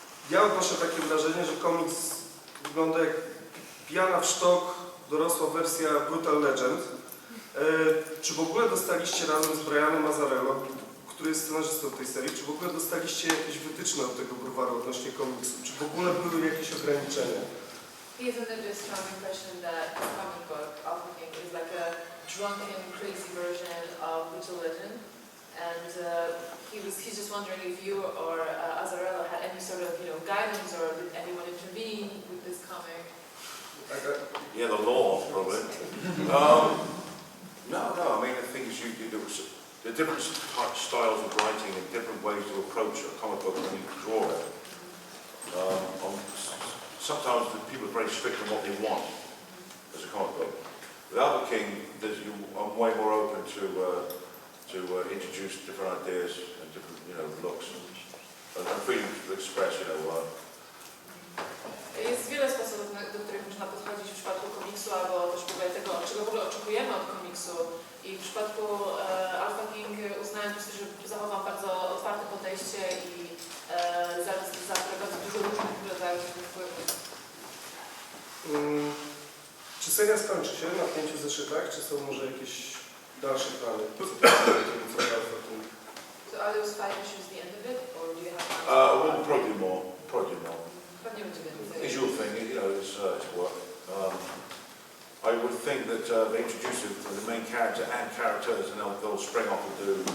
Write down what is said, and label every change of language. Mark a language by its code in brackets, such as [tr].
[pl] Ja odnoszę takie wrażenie, że komiks wygląda jak pijana w sztok, dorosła wersja Brutal Legend. Czy w ogóle dostaliście razem z Brianem Mazzarello, który jest scenarzystą tej serii, czy w ogóle dostaliście jakieś wytyczne od tego browaru odnośnie komiksu? Czy w ogóle były jakieś ograniczenia? [en] He is under the strong impression that his comic book, MFKiG, is like a drunken, crazy version of Brutal Legend. And he's just wondering if you or Azzarello had any sort of, guidance, or did anyone intervene with this comic? Yeah, the law, probably. No, I mean, the thing is, the different styles of writing and different ways to approach a comic book when you draw it. Sometimes the people are very strict on what they want as a comic book. With MFKiG, I'm way more open to introduce different ideas and different, looks and freedom to express, [pl] Jest wiele sposobów, do których można podchodzić w przypadku komiksu, albo też w ogóle tego, czego w ogóle oczekujemy od komiksu. I w przypadku MFKiG uznałem, że zachowam bardzo otwarte podejście i zaprowadzi bardzo dużo różnych rodzajów wpływów. Czy seria skończy się na 5 zeszytach, czy są może jakieś dalsze plany? [en] So are those 5 issues the end of it, or do you have? We'll probably more. [pl] Pewnie będzie więcej. [en] Usual thing, it's work. I would think that they introduce the main character and characters, and they'll spring off and do.